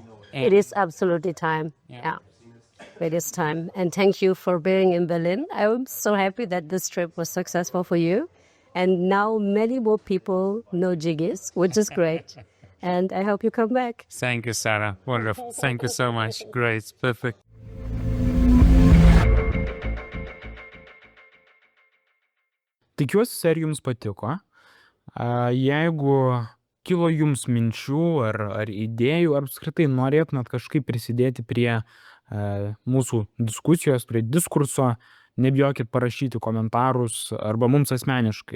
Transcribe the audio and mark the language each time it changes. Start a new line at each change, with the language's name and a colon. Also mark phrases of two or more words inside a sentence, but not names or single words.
English: It is absolutely time. Yeah. It is time. And thank you for being in Berlin. I'm so happy that this trip was successful for you. And now many more people know Jiggies, which is great. And I hope you come back. Thank you, Sarah. Wonderful. Thank you so much. Great. Perfect.
Lithuanian: Tikiuosi, serija jums patiko. Jeigu kilo jums minčių ar idėjų, ar apskritai norėtumėt kažkaip prisidėti prie mūsų diskusijos, prie diskurso, nebijokit parašyti komentarus arba mums asmeniškai.